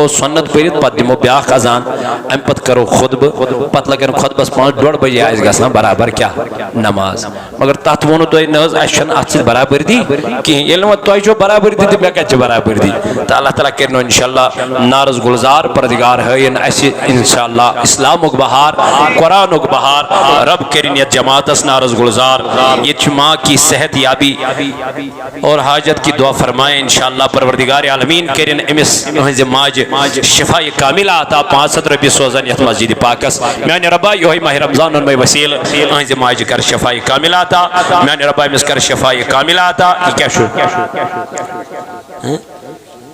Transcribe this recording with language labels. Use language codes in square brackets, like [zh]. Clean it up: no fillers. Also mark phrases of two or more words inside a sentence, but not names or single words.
[ks] سنت پٔرِتھ پتہ دمو بیاکھ اذان ام پتہ کرو خطبہ پتہ لگن خطبس 5:30 بجے آس گژھان برابر کیا نماز مگر تتھ وونو تۄہہِ نہ حظ اسہِ چھنہٕ اتھ سۭتۍ برابردی کہین ییٚلہِ نہٕ تۄہہِ چھو برابردی تہٕ مےٚ کتہِ چھِ برابردی تہٕ اللہ تعالیٰ کرنو انشاءاللہ نارس گلزار پردگار ہٲیِن اسہِ انشاءاللہ اسلامُک بہار قرآنُک بہار رب کرن یتھ جماعتس نارس گلزار ییٚتہِ چھِ [ur] ماں کی صحت یابی اور حاجت کی دعا فرمائے [ks] انشاءاللہ پروردگار عالمین کرن امس اہنزِ ماجہِ شفا کاملہ عطا 500 رۄپیہِ سوزن یتھ مسجد پاکس میانہِ ربا یہوے ماہ رمضان اونمے وسیل اہنزِ ماجہِ کر شفا کاملہ عطا میانہِ ربا امس کر شفا کاملہ عطا یہ کیا چھُ